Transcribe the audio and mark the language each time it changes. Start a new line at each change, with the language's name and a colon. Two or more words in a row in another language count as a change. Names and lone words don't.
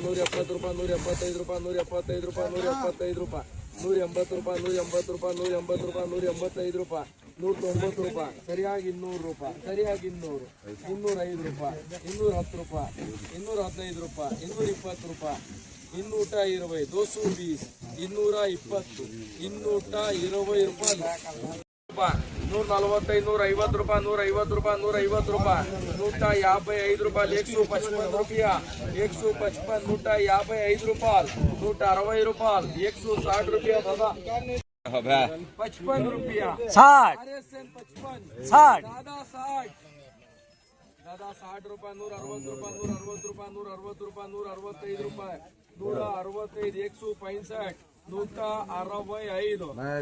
Kannada: 170 ರೂಪಾಯಿ 175 ರೂಪಾಯಿ 175 ರೂಪಾಯಿ 175 ರೂಪಾಯಿ 180 ರೂಪಾಯಿ 180 ರೂಪಾಯಿ 180 ರೂಪಾಯಿ 185 ರೂಪಾಯಿ 190 ರೂಪಾಯಿ ಸರಿಯಾಗಿ 200 ರೂಪಾಯಿ ಸರಿಯಾಗಿ 200 205 ರೂಪಾಯಿ 210 ರೂಪಾಯಿ 215 ರೂಪಾಯಿ 220 ರೂಪಾಯಿ 220 220 220 220 ರೂಪಾಯಿ 145 150 ರೂಪಾಯಿ 150 ರೂಪಾಯಿ 150 ರೂಪಾಯಿ 155 ರೂಪಾಯಿ 155 ರೂಪಾಯಿ 155 155 ರೂಪಾಯಿ 160 ರೂಪಾಯಿ 160 ರೂಪಾಯಿ
Marathi: दादा 55 रुपया 60 60 दादा 60 रुपये 160 रुपये 160 रुपये 160 रुपये 165 रुपये 165 165 165